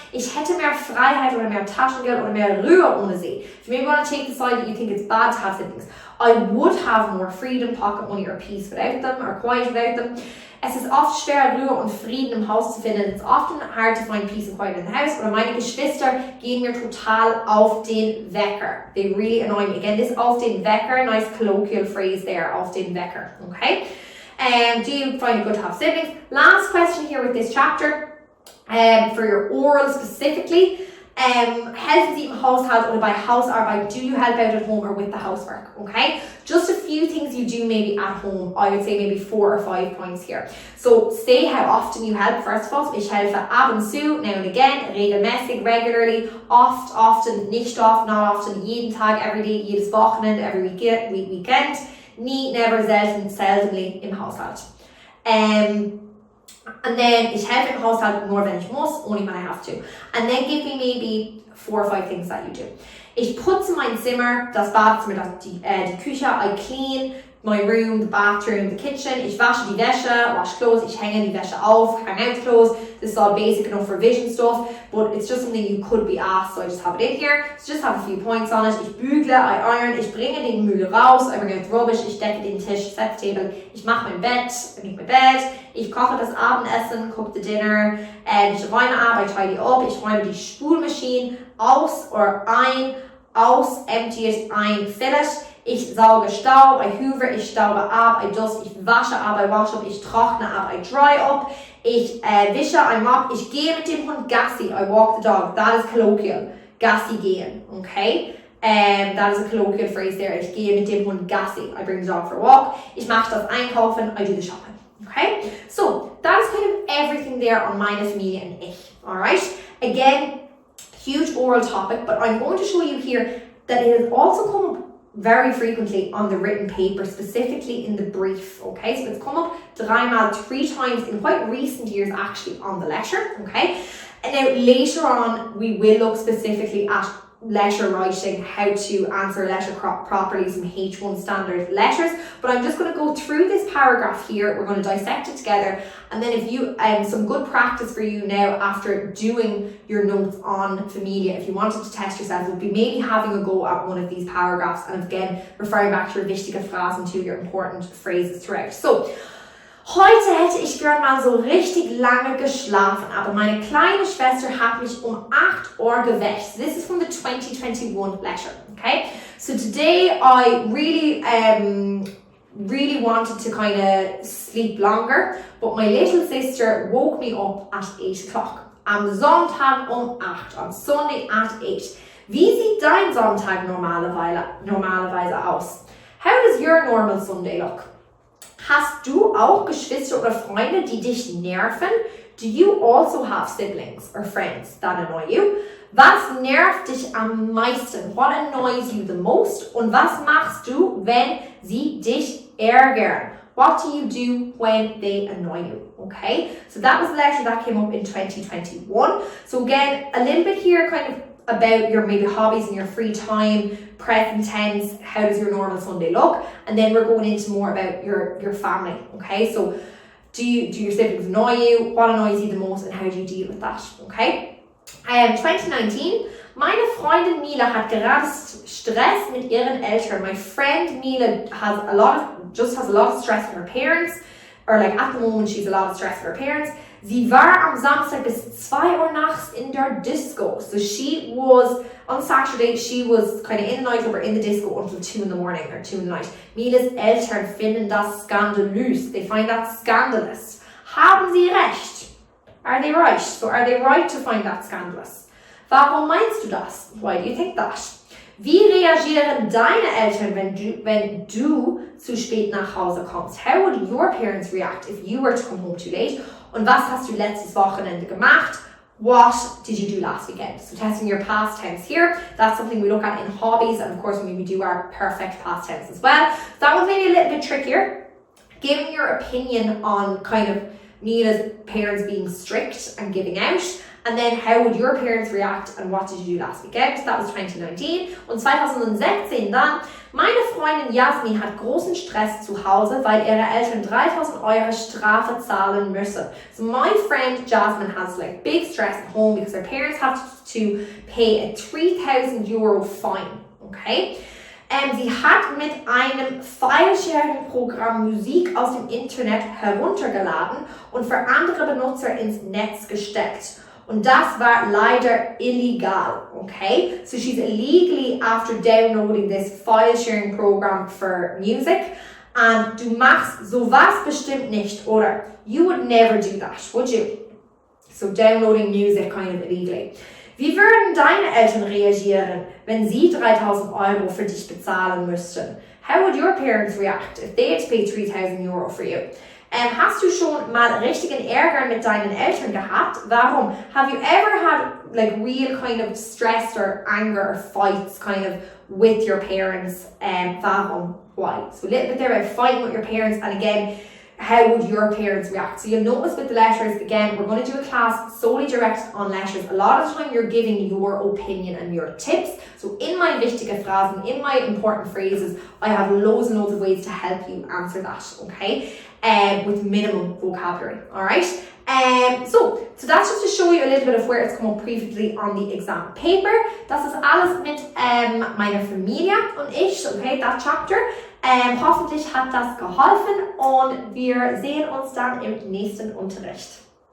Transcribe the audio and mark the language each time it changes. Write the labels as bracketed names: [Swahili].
[German] Ich hätte mehr Freiheit oder mehr Taschengeld oder mehr Ruhe ohne sie. [English] If you maybe want to take the side that you think it's bad to have siblings, I would have more freedom, pocket money or peace without them or quiet without them. [German] Es ist oft schwer, Ruhe und Frieden im Haus zu finden. [English] It's often hard to find peace and quiet in the house. [German] Oder meine Geschwister gehen mir total auf den Wecker. [English] They really annoy me. Again, this [German] auf den Wecker, [English] nice colloquial phrase there, auf den Wecker. Okay? Do you find it good to have siblings? Last question here with this chapter, for your oral specifically. [German] Helfen Sie im Haushalt oder bei Hausarbeit? [English] Do you help out at home or with the housework? Okay, just a few things you do maybe at home. I would say maybe 4 or 5 points here. So say how often you help. First of all, [German] ich helfe ab und zu, [English] now and again, [German] regelmäßig, regularly, oft, often, nicht oft, [English] not often, [German] jeden Tag, [English] every day, [German] jedes Wochenende, [English] every weekend, [German] nie, never, selten, seldomly im Haushalt. [English] And then [German] ich helfe im Haushalt nur wenn ich muss, [English] only when I have to. And then give me maybe 4 or 5 things that you do. [German] Ich putze mein Zimmer, das Badezimmer, die Küche, [English] I clean my room, the bathroom, the kitchen. [German] Ich wasche die Wäsche, [English] wash clothes, [German] ich hänge die Wäsche auf, [English] hang out clothes. This is all basic enough revision stuff, but it's just something you could be asked, so I just have it in here. So just have a few points on it. [German] Ich bügle, [English] I iron, [German] ich bringe den Müll raus, [English] I bring out the rubbish, [German] ich decke den Tisch, [English] set the table, [German] ich mache mein Bett, [English] I make my bed, [German] ich koche das Abendessen, [English] cook the dinner, [German] ich räume ab, [English] I tidy up, [German] ich räume die Spülmaschine aus oder ein, aus, [English] empty it, [German] ein, [English] fill it. [German] Ich sauge Staub, [English] I hoover, [German] ich staube ab, [English] I dust, [German] ich wasche ab, [English] I wash up, [German] ich trockne ab, [English] I dry up, [German] ich wische, [English] I mop, [German] ich gehe mit dem Hund Gassi, [English] I walk the dog. That is colloquial. Gassi gehen, okay? That is a colloquial phrase there. [German] Ich gehe mit dem Hund Gassi, [English] I bring the dog for a walk. [German] Ich mache das Einkaufen, [English] I do the shopping, okay? So, that is kind of everything there on Meine, Familie and ich, alright? Again, huge oral topic, but I'm going to show you here that it has also come up very frequently on the written paper, specifically in the brief, okay? So it's come up 3 times in quite recent years actually on the lecture, okay? And now later on, we will look specifically at letter writing, how to answer a letter properly, some H1 standard letters, but I'm just going to go through this paragraph here. We're going to dissect it together, and then if you some good practice for you now after doing your notes on Familie, if you wanted to test yourself, would be maybe having a go at one of these paragraphs and again referring back to your wichtige Phrasen, to your important phrases throughout. [German] So, heute hätte ich gern mal so richtig lange geschlafen, aber meine kleine Schwester hat mich 8 Uhr geweckt. [English] So this is from the 2021 letter, okay? So today I really wanted to kind of sleep longer, but my little sister woke me up at 8 o'clock. [German] Am Sonntag 8, [English] on Sunday at 8. [German] Wie sieht dein Sonntag normalerweise aus? [English] How does your normal Sunday look? [German] Hast du auch Geschwister oder Freunde, die dich nerven? [English] Do you also have siblings or friends that annoy you? [German] Was nervt dich am meisten? [English] What annoys you the most? [German] Und was machst du, wenn sie dich ärgern? [English] What do you do when they annoy you? Okay, so that was the letter that came up in 2021. So again, a little bit here kind of about your maybe hobbies and your free time, present tense, how does your normal Sunday look? And then we're going into more about your family, okay? So do your siblings annoy you? What annoys you the most and how do you deal with that, okay? [German] 2019, meine Freundin Miele hat gerade Stress mit ihren Eltern. [English] My friend Miele has a lot of stress with her parents, or like at the moment she's a lot of stress with her parents. [German] Sie war am Samstag bis 2 Uhr nachts in der Disco. [English] So she was, on Saturday, she was kind of in the nightclub or in the disco until 2 in the morning or 2 in the night. [German] Miele's Eltern finden das skandalös. [English] They find that scandalous. [German] Haben sie recht? [English] Are they right? So are they right to find that scandalous? [German] Warum meinst du das? [English] Why do you think that? [German] Wie reagieren deine Eltern, wenn du zu spät nach Hause kommst? [English] How would your parents react if you were to come home too late? Und was hast du letztes Wochenende gemacht? What did you do last weekend? So testing your past tense here. That's something we look at in hobbies, and of course when we do our perfect past tense as well. So that was maybe a little bit trickier. Giving your opinion on kind of Miele's parents being strict and giving out. And then how would your parents react and what did you do last weekend? That was 2019. [German] Und 2016 dann, meine Freundin Jasmin hat großen Stress zu Hause, weil ihre Eltern 3.000 Euro Strafe zahlen müssen. [English] So my friend Jasmine has like big stress at home because her parents have to pay a 3,000 Euro fine, okay? [German] Sie hat mit einem File-Sharing-Programm Musik aus dem Internet heruntergeladen und für andere Benutzer ins Netz gesteckt. Und das war leider illegal, okay? [English] So she's illegally after downloading this file-sharing program for music. [German] And du machst sowas bestimmt nicht, oder? [English] You would never do that, would you? So downloading music kind of illegally. [German] Wie würden deine Eltern reagieren, wenn sie 3.000 Euro für dich bezahlen müssten? [English] How would your parents react if they had to pay 3,000 Euro for you? [German] Hast du schon mal richtigen Ärger mit deinen Eltern gehabt? Warum? [English] Have you ever had like real kind of stress or anger or fights kind of with your parents? Warum? Why? So a little bit there about fighting with your parents, and again, how would your parents react? So you'll notice with the letters, again, we're going to do a class solely directed on letters. A lot of the time you're giving your opinion and your tips. So in my wichtige Phrasen, in my important phrases, I have loads and loads of ways to help you answer that, okay? With minimum vocabulary, alright? So that's just to show you a little bit of where it's come up previously on the exam paper. [German] Das ist alles mit meiner Familie und ich, [English] okay, that chapter. [German] Hoffentlich hat das geholfen und wir sehen uns dann im nächsten Unterricht.